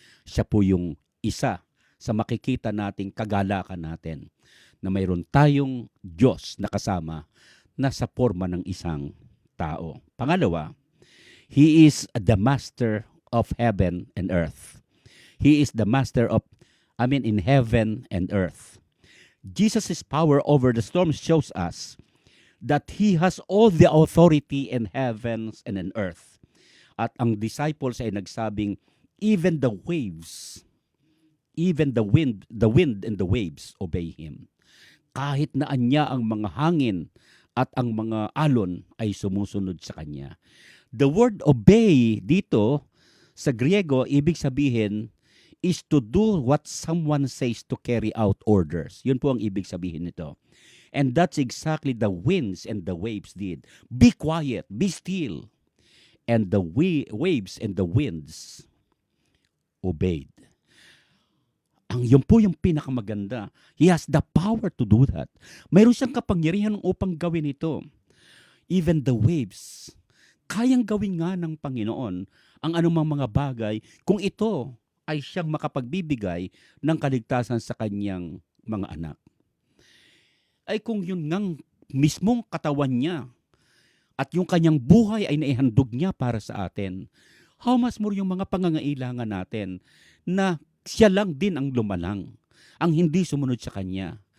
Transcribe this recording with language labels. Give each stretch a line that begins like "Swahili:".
Filipino: Siya po yung isa sa makikita nating kagalakan natin na mayroon tayong Diyos na kasama na sa forma ng isang tao.
English: Pangalawa, He is the master of heaven and earth. He is the master in heaven and earth. Jesus' power over the storms shows us that He has all the authority in heavens and in earth.
Filipino: At ang disciples ay nagsabing,
English: even the waves, even the wind and the waves obey Him.
Filipino: kahit na anya ang mga hangin at ang mga alon ay sumusunod sa kanya.
English: The word obey
Filipino: dito sa Griego, ibig sabihin
English: is to do what someone says to carry out orders.
Filipino: Yun po ang ibig sabihin nito.
English: And that's exactly the winds and the waves did. Be quiet, be still. And the waves and the winds obeyed.
Filipino: Yun po yung pinakamaganda.
English: He has the power to do that.
Filipino: Mayroon siyang kapangyarihan upang gawin ito.
English: Even the waves,
Filipino: kayang gawin nga ng Panginoon ang anumang mga bagay kung ito ay siyang makapagbibigay ng kaligtasan sa kanyang mga anak. Ay kung yun ngang mismong katawan niya at yung kanyang buhay ay naihandog niya para sa atin,
English: how much more
Filipino: yung mga pangangailangan natin na siya lang din ang lumalang, ang hindi sumunod sa kanya.